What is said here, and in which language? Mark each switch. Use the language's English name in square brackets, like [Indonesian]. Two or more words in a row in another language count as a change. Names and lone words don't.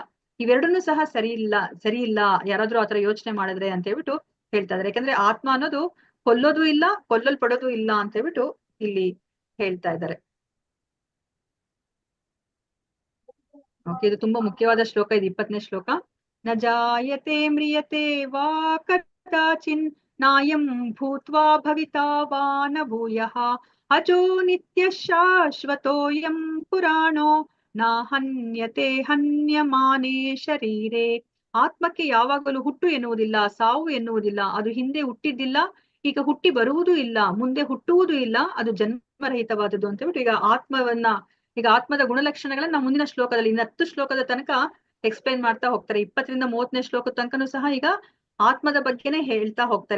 [Kannada] ಇವೆರಡನ್ನೂ ಸಹ ಸರಿ ಇಲ್ಲ ಯಾರಾದ್ರೂ ಆತರ ಯೋಚನೆ ಮಾಡಿದ್ರೆ ಅಂತ ಹೇಳ್ಬಿಟ್ಟು ಹೇಳ್ತಾ ಇದಾರೆ. ಯಾಕಂದ್ರೆ ಆತ್ಮ ಅನ್ನೋದು ಕೊಲ್ಲೋದು ಇಲ್ಲ, ಕೊಲ್ಲಲ್ಪಡೋದು ಇಲ್ಲ ಅಂತ ಹೇಳ್ಬಿಟ್ಟು ಇಲ್ಲಿ ಹೇಳ್ತಾ ಇದ್ದಾರೆ. ಓಕೆ, ಇದು ತುಂಬಾ ಮುಖ್ಯವಾದ ಶ್ಲೋಕ. ಇದು 20ನೇ ಶ್ಲೋಕ. [Sanskrit] ನ ಜಾಯತೆ ಮ್ರಿಯತೆ ವಾ ಕದಾಚಿನ್ ನಾಯಂ ಭೂತ್ವಾ ಭವಿತಾ ವಾ ನ ಭೂಯಃ ಅಜೋ ನಿತ್ಯ ಶಾಶ್ವತೋಯಂ ಪುರಾಣೋ ನ ಹನ್ಯತೆ ಹನ್ಯಮಾನೇ ಶರೀರೆ. [Kannada] ಆತ್ಮಕ್ಕೆ ಯಾವಾಗಲೂ ಹುಟ್ಟು ಎನ್ನುವುದಿಲ್ಲ, ಸಾವು ಎನ್ನುವುದಿಲ್ಲ. ಅದು ಹಿಂದೆ ಹುಟ್ಟಿದ್ದಿಲ್ಲ, ಈಗ ಹುಟ್ಟಿ ಬರುವುದೂ ಇಲ್ಲ, ಮುಂದೆ ಹುಟ್ಟುವುದೂ ಇಲ್ಲ. ಅದು ಜನ್ಮರಹಿತವಾದದ್ದು ಅಂತ ಹೇಳ್ಬಿಟ್ಟು ಈಗ ಆತ್ಮದ ಗುಣಲಕ್ಷಣಗಳನ್ನ ನಾವು ಮುಂದಿನ ಶ್ಲೋಕದಲ್ಲಿ 10 ಶ್ಲೋಕದ ತನಕ ಎಕ್ಸ್ಪ್ಲೈನ್ ಮಾಡ್ತಾ ಹೋಗ್ತಾರೆ. 20ರಿಂದ 30ನೇ ಶ್ಲೋಕದ ತನಕನೂ ಸಹ ಈಗ ಆತ್ಮದ ಬಗ್ಗೆನೇ ಹೇಳ್ತಾ ಹೋಗ್ತಾರೆ.